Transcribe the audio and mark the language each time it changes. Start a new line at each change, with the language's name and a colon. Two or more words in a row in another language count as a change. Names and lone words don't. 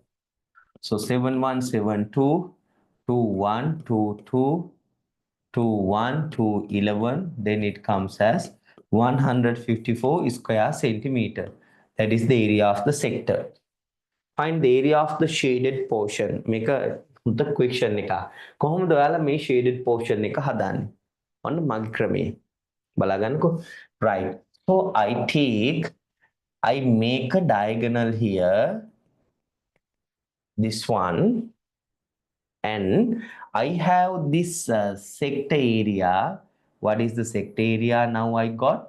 English: So 7172, 2122, 21 to 11, then it comes as 154 square centimeter. That is the area of the sector. Find the area of the shaded portion. Make a the question
Sinhala: එක. කොහොමද ඔයාලා මේ
English: shaded portion
Sinhala: එක හදන්නේ? ඔන්න මගේ ක්‍රමය. බලාගන්නකෝ.
English: Right. So I make a diagonal here. This one. And I have this sector area. What is the sector area now I got?